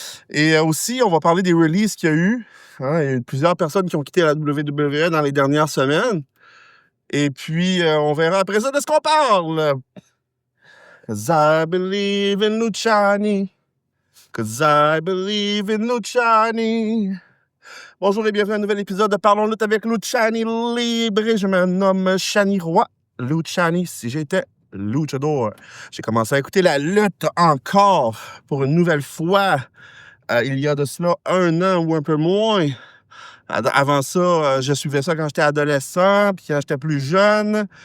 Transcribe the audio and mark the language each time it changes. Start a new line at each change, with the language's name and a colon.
French: Et aussi, on va parler des releases qu'il y a eu. Hein, il y a eu plusieurs personnes qui ont quitté la WWE dans les dernières semaines. Et puis, on verra après ça de ce qu'on parle.
English: 'Cause I believe in Luciani. 'Cause I believe in Luciani.
French: Bonjour et bienvenue à un nouvel épisode de Parlons Lutte avec Luciani Libre. Je me nomme Shani Roy. Luciani, si j'étais luchador. J'ai commencé à écouter la lutte encore pour une nouvelle fois. Il y a de cela 1 an ou un peu moins. Avant ça, je suivais ça quand j'étais adolescent, puis quand j'étais plus jeune.